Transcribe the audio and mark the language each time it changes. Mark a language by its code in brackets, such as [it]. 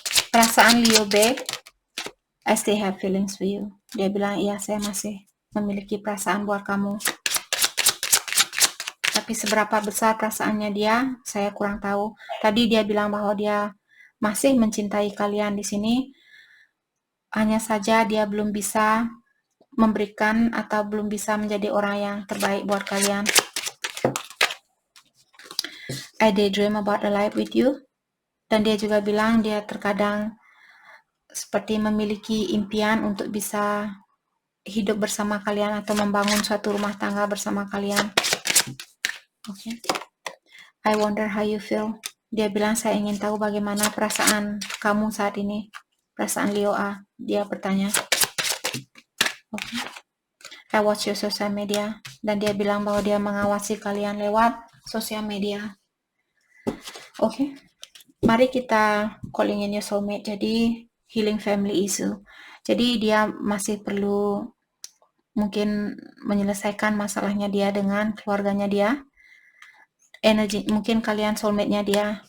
[id] Perasaan [en] Leo B, I still have feelings for you. [id] Dia bilang, iya, saya masih memiliki perasaan buat kamu. Tapi seberapa besar perasaannya dia, saya kurang tahu. Tadi dia bilang bahwa dia masih mencintai kalian di sini. Hanya saja dia belum bisa memberikan atau belum bisa menjadi orang yang terbaik buat kalian. [en] I daydream about a life with you. [id] Dan dia juga bilang dia terkadang seperti memiliki impian untuk bisa hidup bersama kalian atau membangun suatu rumah tangga bersama kalian. Okay. [en] I wonder how you feel. [id] Dia bilang, saya ingin tahu bagaimana perasaan kamu saat ini. Perasaan Leo A, dia bertanya. Okay. [en] I watch your social media. [id] Dan dia bilang bahwa dia mengawasi kalian lewat sosial media. Oke. Mari kita [en] calling in your soulmate. [id] Jadi [en] healing family issue. [id] Jadi dia masih perlu mungkin menyelesaikan masalahnya dia dengan keluarganya dia. Energi, mungkin kalian soulmate-nya dia.